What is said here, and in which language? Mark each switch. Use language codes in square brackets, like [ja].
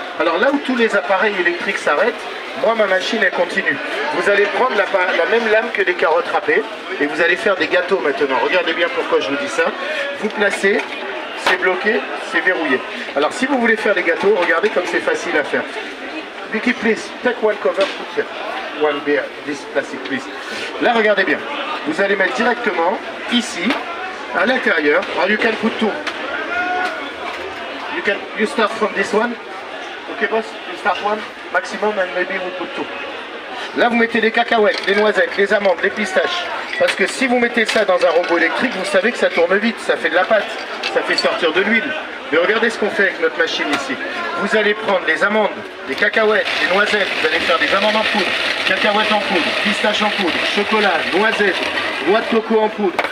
[fr] Alors là où tous les appareils électriques s'arrêtent, moi ma machine elle continue. Vous allez prendre la même lame que les carottes râpées et vous allez faire des gâteaux maintenant. Regardez bien pourquoi je vous dis ça. Vous placez, c'est bloqué, c'est verrouillé. Alors si vous voulez faire des gâteaux, regardez comme c'est facile à faire. [en] Vicky, please, take one cover, put here. One beer, this plastic, please. [fr] Là, regardez bien. Vous allez mettre directement ici, à l'intérieur. [en] Or, you can put two. You start from this one. Okay, boss? You start one, maximum, and maybe we put two. [fr] Là, vous mettez les cacahuètes, les noisettes, les amandes, les pistaches. Parce que si vous mettez ça dans un robot électrique, vous savez que ça tourne vite, ça fait de la pâte, ça fait sortir de l'huile. Mais regardez ce qu'on fait avec notre machine ici. Vous allez prendre les amandes, les cacahuètes, les noisettes, vous allez faire des amandes en poudre, cacahuètes en poudre, pistaches en poudre, chocolat, noisettes, noix de coco en poudre.